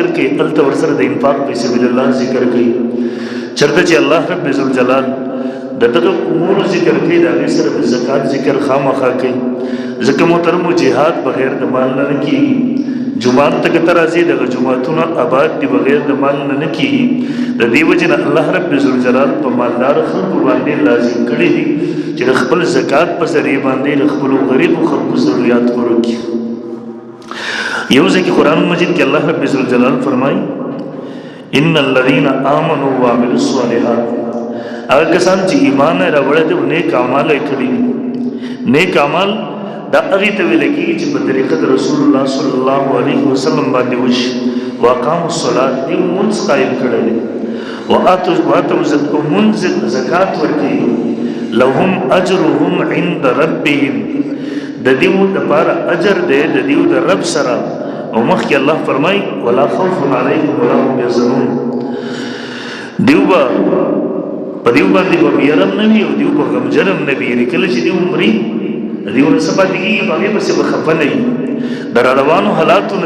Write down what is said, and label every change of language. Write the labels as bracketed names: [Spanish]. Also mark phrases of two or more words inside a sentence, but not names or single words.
[Pashto] کوي هلته ورسره د انفاق فی سبیل الله ذکر کوي چېرته چې الله رب ذوالجلال د دغه امورو ذکر کوي د هغې سره د زکات ذکر خامخا کوي ځکه محترمو جهاد بغیر د مال نه نه کېږي جومات ته که ته راځې دغه جوماتونه آباد دي بغیر د مال نه نه کېږي د دې وجې نه الله رب ذوالجلال په مالدار خلکو باندې لازم کړي دي چې د خپل زکات په ذریعې باندې د خپلو غریبو خلکو ضروریات پوره کړي یو ځای کې قرآن مجید کې الله رب ذوالجلال فرمایي [Arabic] ان الذين آمنوا وعملوا الصالحات [Pashto] هغه کسان چې ایمان یې راوړی دی او نیک اعمال یې کړي دي نیک اعمال دا هغې ته ویل کېږي چې په طریقه د رسول الله صلی الله علیه وسلم باندې وشي [Arabic] واقاموا الصلاة [Pashto] دی مونځ قایم کړی دی وآتوا مونځ زکات ورکوي [Arabic] لهم اجرهم عند ربهم [Pashto] د دیو دپاره اجر دی د دیو د رب سره او مخکې الله فرمایي [Arabic] ولا خوف علیهم ولا هم یحزنون [Pashto] دیو به په دیو باندې به ویره نه وي او دیو به غمجن هم نه وي یعنې کله چې دیو مري د دیو نه څه پاتې کېږي په هغې پسې به خفه نه وي د راروانو حالاتو نه